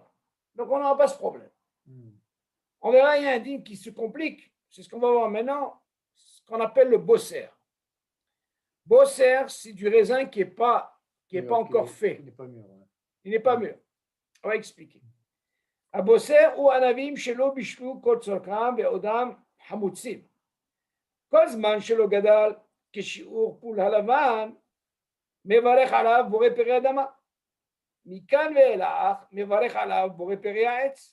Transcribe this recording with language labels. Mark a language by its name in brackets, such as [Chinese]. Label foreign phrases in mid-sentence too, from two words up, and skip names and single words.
[French] Donc on n'aura pas ce problème. On verra, il y a un dîme qui se complique. C'est ce qu'on va voir maintenant, ce qu'on appelle le bosser. Bosser, c'est du raisin qui n'est pas encore fait. Il n'est pas mûr. Ouais. Il n'est pas mûr. On va expliquer. [Hebrew] הבוסר הוא ענבים שלא בישלו כל צורכם ועודם חמוצים. כל זמן שלא גדל כשיעור פול הלבן, מברך עליו בורא פרי אדמה. מכאן ואילך מברך עליו בורא פרי העץ.